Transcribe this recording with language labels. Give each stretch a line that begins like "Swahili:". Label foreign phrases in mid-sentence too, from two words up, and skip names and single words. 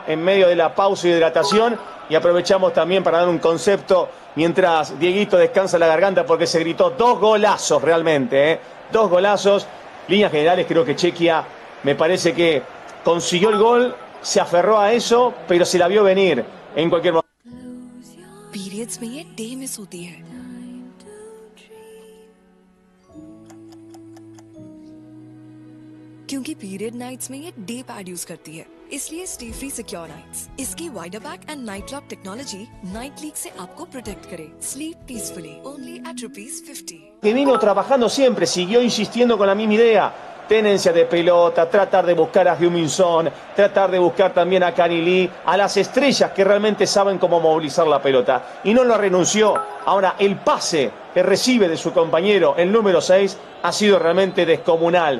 Spanish: En medio de la pausa y hidratación, y aprovechamos también para dar un concepto mientras Dieguito descansa la garganta porque se gritó 2 golazos realmente, ¿eh? 2 golazos. Líneas generales creo que Chequia me parece que consiguió el gol, se aferró a eso, pero se la vio venir en cualquier momento.
English: पीरियड्स
Hindi: में ये
English: day miss
Hindi: होती है क्योंकि
English: period nights
Hindi: में ये
English: day pad use
Hindi: करती है इसलिए
English: Stayfree Secure Nights इसकी wider back and night lock technology night leak
Hindi: से आपको
English: प्रोटेक्ट करे sleep peacefully only at ₹50
Spanish: Que vino trabajando siempre, siguió insistiendo con la misma idea. Tenencia de pelota, tratar de buscar a Hyun Min Son, tratar de buscar también a Kani Lee, a las estrellas que realmente saben cómo movilizar la pelota. Y no lo renunció. Ahora, el pase que recibe de su compañero, el número 6, ha sido realmente descomunal.